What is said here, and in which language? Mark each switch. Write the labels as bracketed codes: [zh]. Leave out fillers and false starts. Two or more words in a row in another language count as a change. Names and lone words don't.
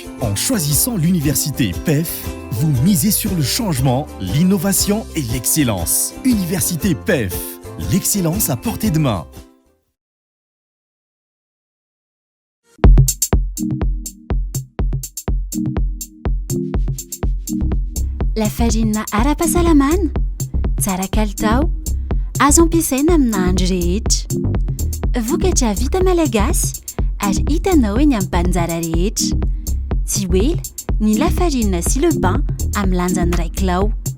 [fr] En choisissant l'université PEF, vous misez sur le changement, l'innovation et l'excellence. Université PEF, l'excellence à portée de main. La farine [mg] ara-pahasalamana, tsara kalitao, azo ampiasaina amin'ny andro rehetra. Vokatra vita malagasy ary hitanao eny amin'ny mpanjara rehetra. Tsy hoe ny lafarina sy [fr] le pain [mg] amin'ny lanjany 1 kilao.